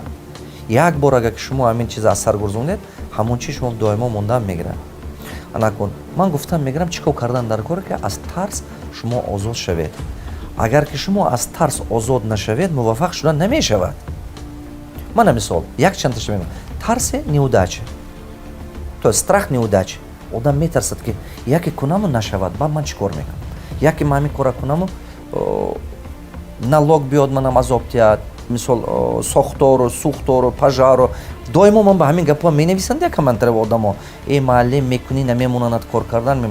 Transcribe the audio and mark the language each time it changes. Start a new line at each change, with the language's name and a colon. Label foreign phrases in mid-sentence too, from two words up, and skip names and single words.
Tajik: як бор агар ки шумо ҳамин чиза аз сар гузронед, ҳамон чиз шумо доимо мондан мегирад. анакун ман гуфтам мегирам чӣ кор кардан дар кор ки аз тарс шумо озод шавед. агар ки шумо аз тарс озод нашавед, муваффақ шудан намешавад. мана мисол як чандташа мегӯям.
Russian: тарси неудача. то есть страх неудача.
Tajik: одам метарсад ки яке кунаму нашавад, баъд ман чӣ кор мекунам? яке ман ҳамин кора кунаму налог биёд, манам азоб диҳад, мисол сохтору, сӯхтору, пажару. доимо ман ба ҳамин гапҳо менависанд як комментари одамо. маълим мекунӣ, намемонанад кор кардан.